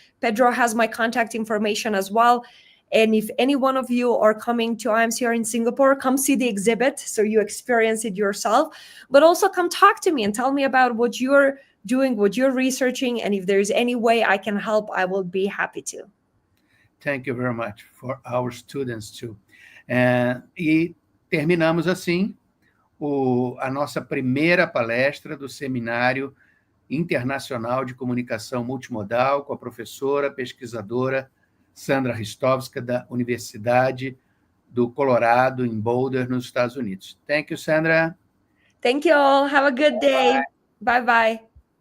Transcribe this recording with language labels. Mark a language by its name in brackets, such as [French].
[English] Pedro has my contact information as well. And if any one of you are coming to IMCR in Singapore, come see the exhibit so you experience it yourself. But also come talk to me and tell me about what you're doing, what you're researching. And if there's any way I can help, I will be happy to. Thank you very much for our students too. [Portuguese] E terminamos assim a nossa primeira palestra do Seminário Internacional de Comunicação Multimodal com a professora pesquisadora Sandra Ristovska, da Universidade do Colorado, em Boulder, nos Estados Unidos. [English] Thank you, [Portuguese] Sandra. [English] Thank you all. Have a good day. Bye-bye.